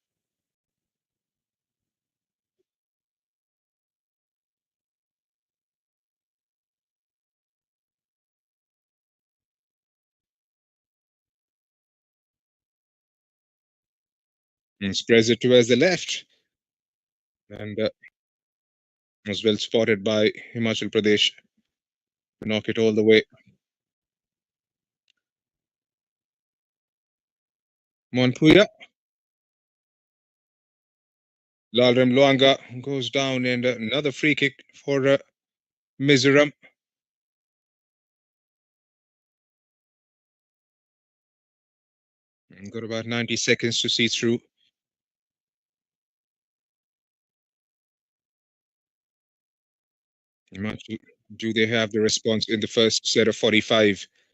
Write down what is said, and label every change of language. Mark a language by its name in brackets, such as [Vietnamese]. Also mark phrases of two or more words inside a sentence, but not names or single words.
[English] And spreads it towards the left. And was well spotted by Himachal Pradesh to knock it all the way. Monpuya. Lalram Luanga goes down and another free kick for Mizoram. Got about 90 seconds to see through. Do they have the response in the first set of 45?